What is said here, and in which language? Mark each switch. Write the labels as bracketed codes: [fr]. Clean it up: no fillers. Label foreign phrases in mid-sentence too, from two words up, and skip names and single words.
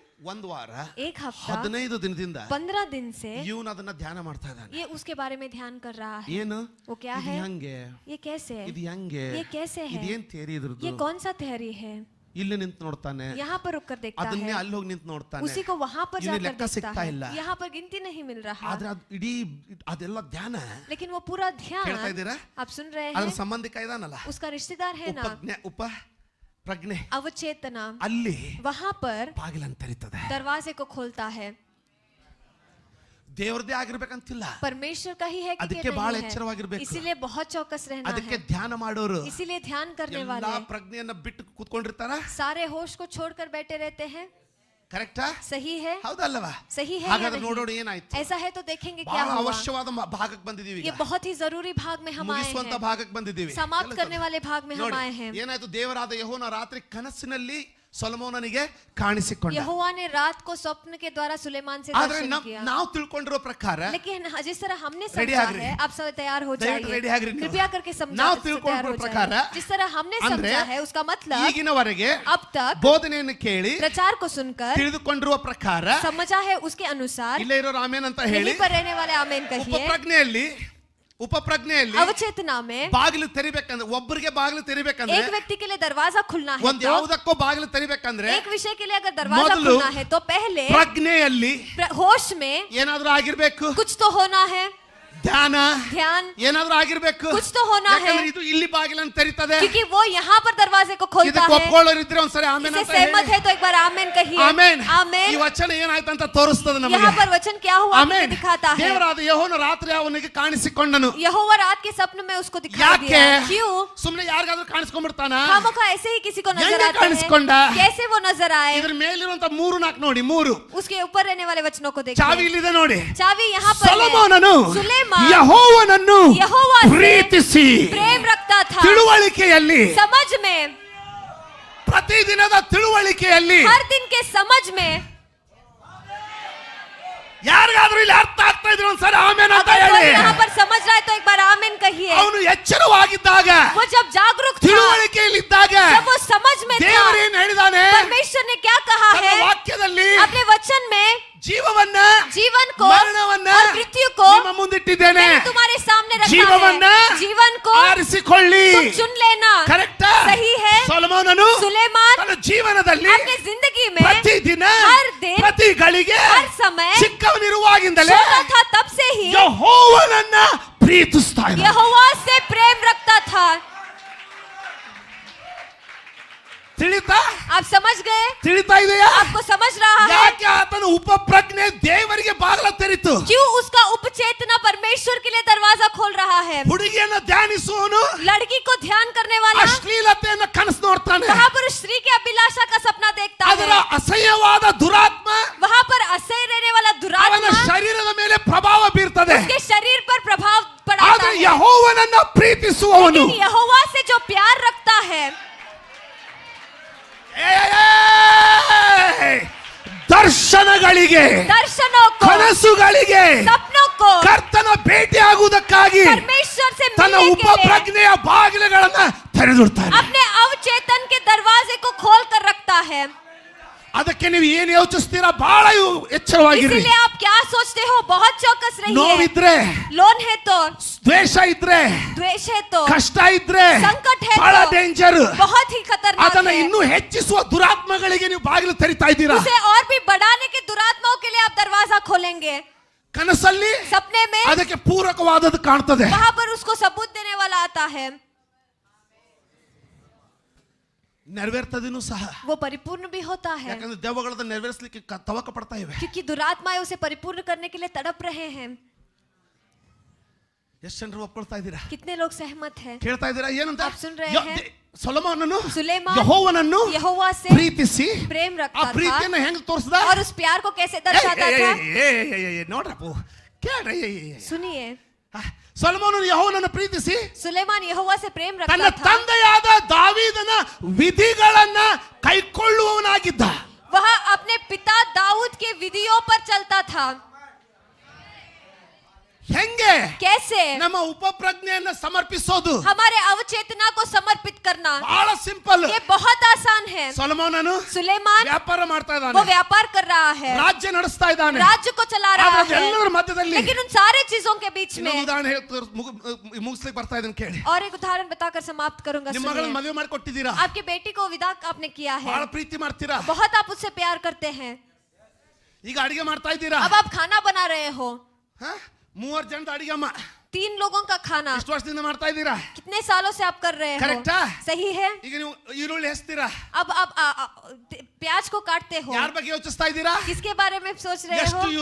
[kn] ಒಂದು ವಾರ [hi] एक हफ्ता [kn] 15 ದಿನದಿಂದ [hi] 15 दिन से [kn] ಇವನು ಅದನ್ನ ಧ್ಯಾನ ಮಾಡ್ತಾ ಇದ್ದಾನೆ. [hi] ये उसके बारे में ध्यान कर रहा है. [kn] ಏನು [hi] वो क्या [kn] ಇದು [hi] है? [kn] ಹೆಂಗೆ, [hi] ये कैसे है? [kn] ಇದು ಹೆಂಗೆ, [hi] ये कैसे है? [kn] ಇದೇನ್ ಥಿಯರಿ ಇದ್ರದ್ದು? [hi] ये कौन सा थ्योरी है? [kn] ಇಲ್ಲಿ ನಿಂತು ನೋಡ್ತಾನೆ, [hi] यहाँ पर रुक कर देखता [kn] ಅದನ್ನೇ [hi] है, [kn] ಅಲ್ಲಿ ಹೋಗಿ ನಿಂತು ನೋಡ್ತಾನೆ, [hi] उसी को वहाँ पर [kn] ಇವ್ನಿಗೆ [hi] जाकर [kn] ಲೆಕ್ಕ [hi] देखता [kn] ಸಿಗ್ತಾ ಇಲ್ಲ. [hi] है. यहाँ पर गिनती नहीं मिल रहा. [kn] ಆದ್ರೆ ಅದು ಇಡೀ ಅದೆಲ್ಲ ಧ್ಯಾನ. [hi] लेकिन वो पूरा [kn] ಕೇಳ್ತಾ [hi] ध्यान [kn] ಇದ್ದೀರಾ? [hi] आप सुन रहे [kn] ಅದ್ರ [hi] हैं? [kn] ಸಂಬಂಧಿಕ ಇದಾನಲ್ಲ, [hi] उसका रिश्तेदार है ना, [kn] ಪ್ರಜ್ಞೆ, [hi] अवचेतना, [kn] ಅಲ್ಲಿ [hi] वहाँ पर [kn] ಬಾಗಿಲನ್ನು ತೆರೀತದೆ. [hi] दरवाजे को खोलता है. [kn] ದೇವರದೇ ಆಗಿರ್ಬೇಕಂತಿಲ್ಲ, [hi] परमेश्वर का ही है कि [kn] ಅದಕ್ಕೆ ಬಹಳ ಎಚ್ಚರವಾಗಿರ್ಬೇಕು. [hi] इसीलिए बहुत चौकस रहना [kn] ಅದಕ್ಕೆ [hi] है. [kn] ಧ್ಯಾನ ಮಾಡೋರು [hi] इसीलिए ध्यान करने [kn] ಎಲ್ಲಾ [hi] वाले [kn] ಪ್ರಜ್ಞೆಯನ್ನ ಬಿಟ್ಟು ಕೂತ್ಕೊಂಡಿರ್ತಾರ. [hi] सारे होश को छोड़कर बैठे रहते हैं. [kn] ಕರೆಕ್ಟಾ? [hi] सही है? [kn] ಹೌದಲ್ಲವಾ? [hi] सही है या [kn] ಹಾಗಾದ್ರೆ [hi] नहीं? [kn] ನೋಡೋಣ ಏನಾಯ್ತು. [hi] ऐसा है तो देखेंगे क्या [kn] ಬಹಳ [hi] हुआ. [kn] ಅವಶ್ಯವಾದ ಭಾಗಕ್ಕೆ ಬಂದಿದೀವಿ. [hi] ये बहुत ही जरूरी भाग में हम आए [kn] ಮುಗಿಸುವಂತ [hi] हैं. [kn] ಭಾಗಕ್ಕೆ ಬಂದಿದ್ದೀವಿ. [hi] समाप्त करने वाले भाग में हम [kn] ನೋಡಿ, [hi] आए हैं. [kn] ಏನಾಯ್ತು, ದೇವರಾದ ಯೆಹೋವನ ರಾತ್ರಿ ಕನಸಿನಲ್ಲಿ ಸೊಲೊಮೋನನಿಗೆ ಕಾಣಿಸಿಕೊಂಡ. [hi] यहोवा ने रात को स्वप्न के द्वारा सुलेमान से [kn] ಆದ್ರೆ [hi] दर्शन किया. [kn] ನಾವು ತಿಳ್ಕೊಂಡಿರೋ ಪ್ರಕಾರ, [hi] लेकिन जिस तरह हमने [kn] Ready [hi] समझा [kn] ಆಗ್ರಿ. [hi] है, आप सब तैयार हो [kn] ದಯವಿಟ್ಟು ರೆಡಿ [hi] जाइए. [kn] ಆಗ್ರಿ ನೀವು. [hi] कृपया करके [kn] ನಾವು [hi] समझा, तैयार [kn] ತಿಳ್ಕೊಂಡಿರೋ [hi] हो [kn] ಪ್ರಕಾರ, [hi] जाइए. जिस तरह हमने [kn] ಅಂದ್ರೆ [hi] समझा है, उसका मतलब [kn] ಈಗಿನವರೆಗೆ [hi] अब तक [kn] ಬೋಧನೆಯನ್ನು ಕೇಳಿ [hi] प्रचार को सुनकर [kn] ತಿಳಿದುಕೊಂಡಿರುವ ಪ್ರಕಾರ, [hi] समझा है उसके अनुसार, [kn] ಇಲ್ಲೇ ಇರೋ ಆಮೇನ್ ಅಂತ ಹೇಳಿ, [hi] यहीं पर रहने वाले आमेन कहिए. [kn] ಉಪಪ್ರಜ್ಞೆಯಲ್ಲಿ [hi] अवचेतना में [kn] ಬಾಗಿಲು ತೆರಿಬೇಕಂದ್ರೆ, ಒಬ್ಬರಿಗೆ ಬಾಗಿಲು ತೆರಿಬೇಕಂದ್ರೆ, [hi] एक व्यक्ति के लिए दरवाजा खुलना है, [kn] ಒಂದ್ ಯಾವುದಕ್ಕೋ ಬಾಗಿಲು ತೆರಿಬೇಕಂದ್ರೆ, [hi] एक विषय के लिए अगर दरवाजा [kn] ಮೊದಲು [hi] खुलना है तो पहले [kn] ಪ್ರಜ್ಞೆಯಲ್ಲಿ [hi] होश में [kn] ಏನಾದ್ರೂ ಆಗಿರ್ಬೇಕು, [hi] कुछ तो होना है. [kn] ಧ್ಯಾನ [hi] ध्यान [kn] ಏನಾದ್ರೂ ಆಗಿರ್ಬೇಕು. [hi] कुछ तो होना है, [kn] ಯಾಕಂದ್ರೆ ಇದು ಇಲ್ಲಿ ಬಾಗಿಲನ್ನು ತೆರಿತದೆ. [hi] क्योंकि वो यहाँ पर दरवाजे को खोलता [kn] ಇದಕ್ಕೆ [hi] है. [kn] ಒಪ್ಕೊಳ್ಳೋರಿದ್ರೆ ಒಂದ್ಸರಿ ಆಮೇನ್ [hi] इससे [kn] ಅಂತ [hi] सहमत [kn] ಹೇಳಿ. [hi] है तो एक बार आमेन कहिए. [kn] ಆಮೇನ್. ಈ [hi] आमेन. [kn] ವಚನ ಏನಾಯ್ತು ಅಂತ ತೋರಿಸ್ತದೆ ನಮಗೆ. [hi] यहाँ पर वचन क्या हुआ [kn] ಆಮೇನ್. [hi] हमें दिखाता है. [kn] ದೇವರಾದ ಯೆಹೋವನ ರಾತ್ರಿ ಅವನಿಗೆ ಕಾಣಿಸಿಕೊಂಡನು. [hi] यहोवा रात के स्वप्न में उसको दिखा [kn] ಯಾಕೆ? [hi] दिया. क्यों? [kn] ಸುಮ್ಮನೆ ಯಾರಿಗಾದ್ರೂ ಕಾಣಿಸ್ಕೊಂಡ್ಬಿಡ್ತಾನ? [hi] खामोखा ऐसे ही किसी को नजर [kn] ಹೆಂಗೆ [hi] आते [kn] ಕಾಣಿಸ್ಕೊಂಡ? [hi] हैं. कैसे वो नजर आए? [kn] ಇದ್ರ ಮೇಲಿರುವಂತ 3-4 ನೋಡಿ, 3 [hi] उसके ऊपर रहने वाले वचनों को [kn] ಚಾವಿ [hi] देखिए. [kn] ಇಲ್ಲಿದೆ ನೋಡಿ. [hi] चाबी यहाँ पर है. [kn] ಸೊಲೊಮೋನನು [hi] सुलेमान [kn] ಯೆಹೋವನನ್ನು [hi] यहोवा से [kn] ಪ್ರೀತಿಸಿ [hi] प्रेम रखता था. [kn] ತಿಳುವಳಿಕೆಯಲ್ಲಿ, [hi] समझ में, [kn] ಪ್ರತಿದಿನದ ತಿಳುವಳಿಕೆಯಲ್ಲಿ, [hi] हर दिन के समझ में. [kn] ಯಾರಿಗಾದ್ರೂ ಇಲ್ಲಿ ಅರ್ಥ ಆಗ್ತಾ ಇದ್ರೆ ಒಂದ್ಸರಿ ಆಮೇನ್ ಅಂತ [hi] अगर कोई [kn] ಹೇಳಿ. [hi] यहाँ पर समझ रहा है तो एक बार आमेन कहिए. [kn] ಅವನು ಎಚ್ಚರವಾಗಿದ್ದಾಗ, [hi] वो जब जागरूक था, [kn] ತಿಳುವಳಿಕೆಯಲ್ಲಿದ್ದಾಗ, [hi] जब वो समझ में था, [kn] ದೇವರು ಏನ್ ಹೇಳಿದಾನೆ? [hi] परमेश्वर ने क्या कहा [kn] ತನ್ನ [hi] है [kn] ವಾಕ್ಯದಲ್ಲಿ [hi] अपने वचन में? [kn] ಜೀವವನ್ನ, [hi] जीवन को [kn] ಮರಣವನ್ನ [hi] और मृत्यु को [kn] ನಿಮ್ಮ ಮುಂದಿಟ್ಟಿದ್ದೇನೆ. [hi] मैंने तुम्हारे सामने रखा [kn] ಜೀವವನ್ನ [hi] है. जीवन को [kn] ಆರಿಸಿಕೊಳ್ಳಿ. [hi] तुम चुन लेना. [kn] ಕರೆಕ್ಟಾ? [hi] सही है. [kn] ಸೊಲೊಮೋನನು [hi] सुलेमान [kn] ತನ್ನ ಜೀವನದಲ್ಲಿ [hi] अपने जिंदगी में [kn] ಪ್ರತಿದಿನ, [hi] हर दिन, [kn] ಪ್ರತಿ ಗಳಿಗೆ, [hi] हर समय [kn] ಚಿಕ್ಕವನಿರುವಾಗಿಂದಲೇ [hi] छोटा था तब से ही [kn] ಯೆಹೋವನನ್ನ ಪ್ರೀತಿಸ್ತಾ ಇದ್ದ. [hi] यहोवा से प्रेम रखता था. [kn] ತಿಳಿತಾ? [hi] आप समझ गए? [kn] ತಿಳಿತಾ ಇದೆಯಾ? [hi] आपको समझ रहा है? [kn] ಯಾಕೆ ಆತನ ಉಪಪ್ರಜ್ಞೆ ದೇವರಿಗೆ ಬಾಗಿಲ ತೆರಿತು? [hi] क्यों उसका उपचेतना परमेश्वर के लिए दरवाजा खोल रहा है? [kn] ಹುಡುಗಿಯನ್ನ ಧ್ಯಾನಿಸುವನು [hi] लड़की को ध्यान करने वाला [kn] ಅಶ್ಲೀಲತೆಯನ್ನ ಕನಸು ನೋಡ್ತಾನೆ. [hi] वहाँ पर स्त्री के अभिलाषा का सपना देखता [kn] ಅದರ [hi] है. [kn] ಅಸಹ್ಯವಾದ ದುರಾತ್ಮ [hi] वहाँ पर असह्य रहने वाला [kn] ಅವನ [hi] दुरात्मा [kn] ಶರೀರದ ಮೇಲೆ ಪ್ರಭಾವ ಬೀರ್ತದೆ. [hi] उसके शरीर पर प्रभाव पड़ाता [kn] ಆದ್ರೆ [hi] है. [kn] ಯೆಹೋವನನ್ನ ಪ್ರೀತಿಸುವವನು, [hi] लेकिन यहोवा से जो प्यार रखता है, [kn] ದರ್ಶನಗಳಿಗೆ, [hi] दर्शनों को, [kn] ಕನಸುಗಳಿಗೆ, [hi] सपनों को [kn] ಕರ್ತನ ಭೇಟಿಯಾಗುವುದಕ್ಕಾಗಿ [hi] परमेश्वर से [kn] ತನ್ನ [hi] मिलने के लिए [kn] ಉಪಪ್ರಜ್ಞೆಯ ಬಾಗಿಲುಗಳನ್ನ ತೆರೆದಿಡ್ತಾನೆ. [hi] अपने अवचेतन के दरवाजे को खोल कर रखता है. [kn] ಅದಕ್ಕೆ ನೀವು ಏನು ಯೋಚಿಸ್ತೀರಾ? ಬಹಳ ಎಚ್ಚರವಾಗಿರಿ. [hi] इसीलिए आप क्या सोचते हो? बहुत चौकस रहिए. [kn] ನೋವಿದ್ರೆ, [hi] लोन है तो, [kn] ದ್ವೇಷ ಇದ್ರೆ, [hi] द्वेष है तो, [kn] ಕಷ್ಟ ಇದ್ರೆ, [hi] संकट है [kn] ಬಹಳ [hi] तो, [kn] ಡೇಂಜರ್. [hi] बहुत ही खतरनाक [kn] ಅದನ್ನ [hi] है. [kn] ಇನ್ನೂ ಹೆಚ್ಚಿಸುವ ದುರಾತ್ಮಗಳಿಗೆ ನೀವು ಬಾಗಿಲು ತೆರಿತಾ ಇದ್ದೀರಾ. [hi] उसे और भी बढ़ाने के दुरात्माओं के लिए आप दरवाजा खोलेंगे. [kn] ಕನಸಲ್ಲಿ [hi] सपने में [kn] ಅದಕ್ಕೆ ಪೂರಕವಾದದ್ದು ಕಾಣ್ತದೆ. [hi] वहाँ पर उसको सबूत देने वाला आता है. [kn] ನೆರವೇರ್ತದೇನು ಸಹ. [hi] वो परिपूर्ण भी होता है, [kn] ಯಾಕಂದ್ರೆ ದೆವ್ವಗಳನ್ನ ನೆರವೇರಿಸಲಿಕ್ಕೆ ತವಕ ಪಡ್ತಾ ಇವೆ. [hi] क्योंकि दुरात्माएं उसे परिपूर्ण करने के लिए तड़प रहे हैं. [kn] ಎಷ್ಟು ಜನರು ಒಪ್ಕೊಳ್ತಾ ಇದ್ದೀರಾ? [hi] कितने लोग सहमत हैं? [kn] ಕೇಳ್ತಾ ಇದ್ದೀರಾ ಏನಂತ? [hi] आप सुन रहे हैं? [kn] ಸೊಲೊಮೋನನು [hi] सुलेमान [kn] ಯೆಹೋವನನ್ನು [hi] यहोवा से [kn] ಪ್ರೀತಿಸಿ [hi] प्रेम [kn] ಆ [hi] रखता था [kn] ಪ್ರೀತಿಯನ್ನು ಹೆಂಗ್ ತೋರಿಸ್ದ? [hi] और उस प्यार को कैसे दर्शाता था? [kn] ನೋಡ್ರಪ್ಪ, ಕೇಳ್ರಿ. [hi] सुनिए, [kn] ಸೊಲೊಮೋನನು ಯೆಹೋವನನ್ನು ಪ್ರೀತಿಸಿ [hi] सुलेमान यहोवा से प्रेम [kn] ತನ್ನ [hi] रखता था. [kn] ತಂದೆಯಾದ ದಾವೀದನ ವಿಧಿಗಳನ್ನ ಕೈಕೊಳ್ಳುವವನಾಗಿದ್ದ. [hi] वह अपने पिता दाऊद के विधियों पर चलता था. [kn] ಹೆಂಗೆ? [hi] कैसे? [kn] ನಮ್ಮ ಉಪಪ್ರಜ್ಞೆಯನ್ನ ಸಮರ್ಪಿಸೋದು, [hi] हमारे अवचेतना को समर्पित करना [kn] ಬಹಳ ಸಿಂಪಲ್. [hi] ये बहुत आसान है. [kn] ಸೊಲೊಮೋನನು [hi] सुलेमान [kn] ವ್ಯಾಪಾರ ಮಾಡ್ತಾ [hi] वो [kn] ಇದ್ದಾನೆ, [hi] व्यापार कर रहा है, [kn] ರಾಜ್ಯ ನಡೆಸ್ತಾ ಇದ್ದಾನೆ. [hi] राज्य को चला रहा [kn] ಆದ್ರೆ [hi] है, [kn] ಎಲ್ಲರ ಮಧ್ಯದಲ್ಲಿ [hi] लेकिन उन सारे चीजों के बीच में. [kn] ಇನ್ನೊಂದು ಉದಾಹರಣೆ ಮುಗಿಸ್ಲಿಕ್ಕೆ ಬರ್ತಾ ಇದ್ದೀನಿ ಕೇಳಿ. [hi] और एक उदाहरण बताकर समाप्त करूंगा. [kn] ನಿಮ್ಮ ಮಗಳನ್ನ [hi] सुनिए. [kn] ಮದುವೆ ಮಾಡಿ ಕೊಟ್ಟಿದ್ದೀರಾ, [hi] आपकी बेटी को विदा आपने किया है, [kn] ಬಹಳ ಪ್ರೀತಿ ಮಾಡ್ತೀರಾ, [hi] बहुत आप उससे प्यार करते हैं. [kn] ಈಗ ಅಡಿಗೆ ಮಾಡ್ತಾ ಇದ್ದೀರಾ. [hi] अब आप खाना बना रहे हो, [kn] 3 ಜನದ ಅಡಿಗೆ ಅಮ್ಮ [hi] 3 लोगों का खाना. [kn] ಇಷ್ಟು ವರ್ಷದಿಂದ ಮಾಡ್ತಾ ಇದ್ದೀರಾ, [hi] कितने सालों से आप कर रहे हो? [kn] ಕರೆಕ್ಟಾ? [hi] सही है. [kn] ಈಗ ನೀವು ಈರುಳ್ಳಿ ಹೆಸ್ತೀರಾ, [hi] अब प्याज को काटते हो, [kn] ಯಾರ ಬಗ್ಗೆ ಯೋಚಿಸ್ತಾ ಇದ್ದೀರಾ? [hi] किसके बारे में सोच रहे [kn] ಎಷ್ಟು [hi] हो?